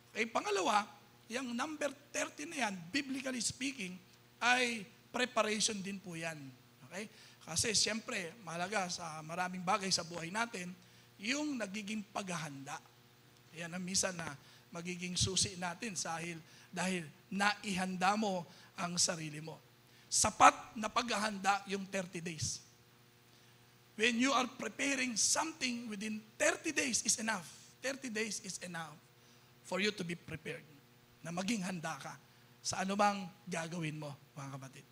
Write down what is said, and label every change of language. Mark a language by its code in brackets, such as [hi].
[tl] Pangalawa, yung number 30 na yan, [en] biblically speaking, [tl] ay preparation din po yan. Okay? Kasi siyempre, mahalaga sa maraming bagay sa buhay natin, yung nagiging paghahanda. Yan ang minsan na magiging susi natin dahil naihanda mo ang sarili mo. Sapat na paghahanda yung 30 days. [en] When you are preparing something within 30 days is enough. 30 days is enough for you to be prepared. [tl] Na maging handa ka sa anumang gagawin mo, mga kapatid.